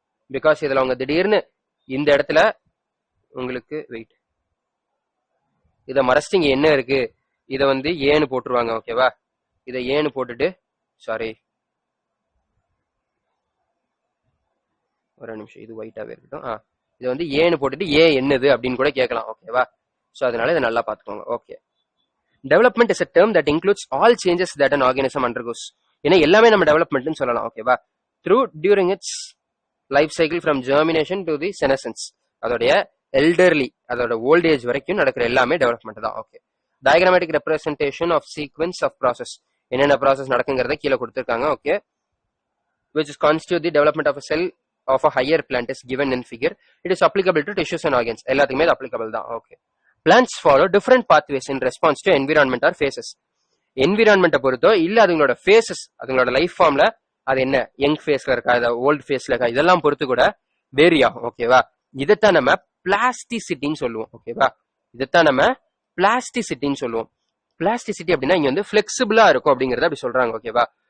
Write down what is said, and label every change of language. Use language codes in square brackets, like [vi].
[ta] Because இதுல அவங்க திடீர்னு இந்த இடத்துல உங்களுக்கு வெயிட், இதை மறைச்சிட்டு இங்க என்ன இருக்கு, இதை வந்து ஏன்னு போட்டுருவாங்க. ஓகேவா? இதை ஏன்னு போட்டுட்டு, சாரி ஒரு நிமிஷம், இது ஒயிட்டாவே இருக்கட்டும். இதை வந்து ஏன்னு போட்டுட்டு ஏ என்னது அப்படின்னு கூட கேட்கலாம். ஓகேவா? ஸோ அதனால இதை நல்லா பார்த்துக்கோங்க. [en] Okay, development is a term that includes all changes that an organism undergoes. [ta] ஏன்னா எல்லாமே நம்ம டெவலப்மெண்ட்னு சொல்லலாம். ஓகேவா? [en] during its life cycle from germination to the senescence, [ta] அதோடைய எல்டர்லி, அதோட ஓல்ட் ஏஜ் வரைக்கும் நடக்கிற எல்லாமே டெவலப்மெண்ட் தான். [en] okay, diagrammatic representation of sequence of process, [ta] என்னென்ன ப்ராசஸ் நடக்குங்கிறத கீழே கொடுத்துருக்காங்க. [en] Okay, which is constitute the development of a cell of a higher plant is given in figure. It is applicable to tissues and organs. [ta] எல்லாத்துக்குமே இது applicable தான். Okay. [en] Plants follow different pathways in response to environment or phases. [ta] என்விரான்மெண்ட்டை பொறுத்தோ இல்ல அதுங்களோட faces, அதுங்களோட life ஃபார்ம்ல அது என்ன young ஃபேஸ்ல இருக்கா, old ஃபேஸ்ல இருக்கா, இதெல்லாம் பொறுத்து கூட வேரி ஆகும். ஓகேவா? இதைத்தான் நம்ம பிளாஸ்டிசிட்டின்னு சொல்லுவோம். ஓகேவா? இதைத்தான் நம்ம பிளாஸ்டிசிட்டின்னு சொல்லுவோம். பிளாஸ்டிசிட்டி அப்படின்னா இங்க வந்து பிளெக்சிபிளா இருக்கும் அப்படிங்கறத அப்படி சொல்றாங்க. ஓகேவா?